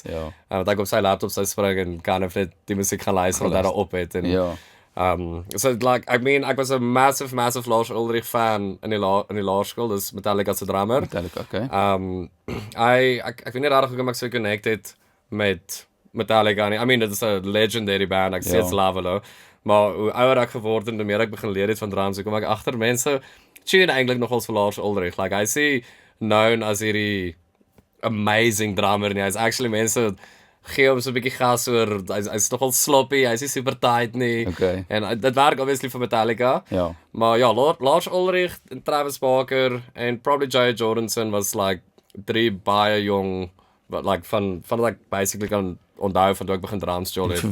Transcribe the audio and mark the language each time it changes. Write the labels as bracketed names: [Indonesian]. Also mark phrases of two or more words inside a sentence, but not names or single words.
[Afrikaans] Wat ek op sy laptop sou spring en kan of net die musiek gaan luister wat hy daar op het en so like ek was 'n massive Lars Ulrich fan in die laerskool, dis Metallica se drummer. Metallica, okay. Ek weet nie regtig hoe ek so connected met Metallica nie. [English] I mean, [Afrikaans] dit is 'n legendary band, ek sê [English] it's love, [Afrikaans] maar hoe ouer ek geword het en hoe meer ek begin leer het van drums, kom ek agter mense tune eintlik nogals vir Lars Ulrich. [English] Like, I see known as [Afrikaans] hierdie amazing drummer, en hy's actually mense gee hom so 'n bietjie gas oor, hy's nogal sloppy, hy's nie super tight nie, en dit werk obviously vir Metallica, maar ja, Lars Ulrich en Travis Barker en probably Jay Jordanson was like 3 baie jong, like van wat ek basically kan onthou van toe ek begin drums speel het.